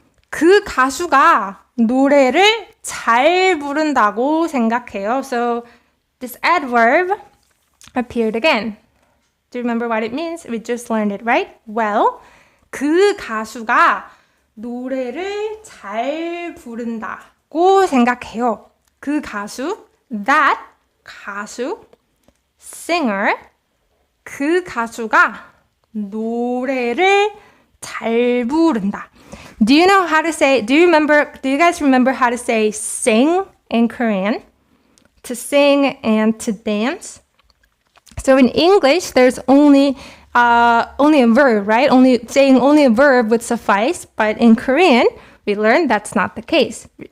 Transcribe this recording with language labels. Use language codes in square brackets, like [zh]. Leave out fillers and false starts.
[ko] 그 가수가 노래를 잘 부른다고 생각해요. [en] So this adverb appeared again. Do you remember what it means? We just learned it, right? [ko] Well, 그 가수가 노래를 잘 부른다고 생각해요. 그 가수, that 가수, singer, 그 가수가 노래를 잘 부른다. [en] Do you guys remember how to say sing in Korean? To sing and to dance? So in English, there's only a verb, right? Saying only a verb would suffice. But in Korean, we learned that's not the case.